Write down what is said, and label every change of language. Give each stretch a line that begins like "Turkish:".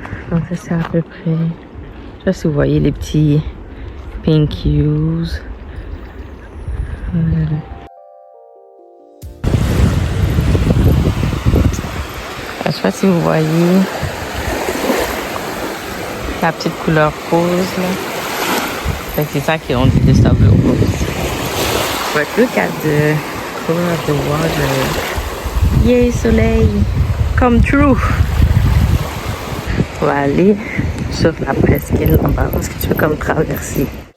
French: Donc ça c'est à peu près, je sais pas si vous voyez les petits
English: pink hues.
French: Voilà. Je sais pas si vous voyez la petite couleur rose là. C'est ça qui ont dit de sable rose.
English: But look at the color of the water. Yay, soleil! Come true!
French: On va aller sur la presqu'île en bas parce que tu peux comme traverser.